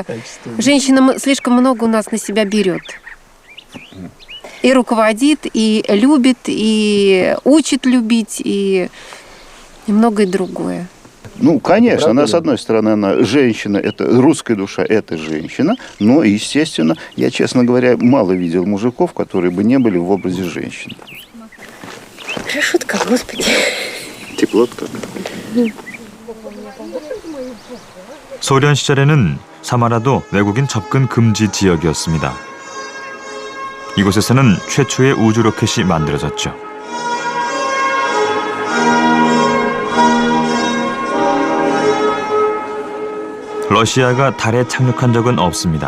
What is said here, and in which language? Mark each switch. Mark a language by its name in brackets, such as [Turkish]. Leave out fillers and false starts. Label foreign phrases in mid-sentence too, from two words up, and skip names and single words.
[Russian] Женщина слишком много у нас на себя берет. И руководит, и любит, и учит любить, и многое другое. Ну, конечно, она, с одной стороны, она женщина, это русская душа, это женщина, но, естественно, я, честно говоря, мало видел мужиков, которые бы не были в образе женщины. Шутка, Господи. Теплотка. [Korean] 소련 시절에는 사마라도 외국인 접근 금지 지역이었습니다. 이곳에서는 최초의 우주 로켓이 만들어졌죠. 러시아가 달에 착륙한 적은 없습니다.